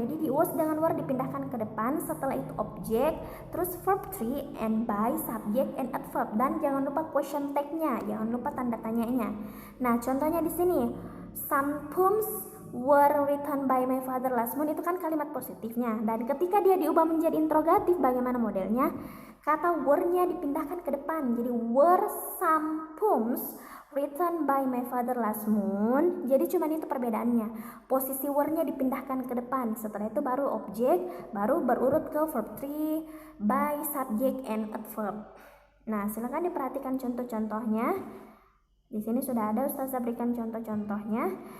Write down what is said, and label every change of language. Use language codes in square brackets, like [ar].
[id] Jadi di was dengan were dipindahkan ke depan, setelah itu objek, terus verb 3 and by, [en] subject and adverb, [id] dan jangan lupa question tag-nya, jangan lupa tanda tanyanya. Nah, contohnya di sini, [en] some poems were written by my father last month, [id] itu kan kalimat positifnya. Dan ketika dia diubah menjadi interrogatif, bagaimana modelnya? Kata were-nya dipindahkan ke depan. [en] Jadi were some poems written by my father last month. [id] Jadi cuman itu perbedaannya. Posisi were-nya dipindahkan ke depan. Setelah itu baru objek, baru berurut ke verb 3, by, [en] subject, and adverb. [id] Nah, silakan diperhatikan contoh-contohnya. Di sini sudah ada, Ustazah berikan contoh-contohnya.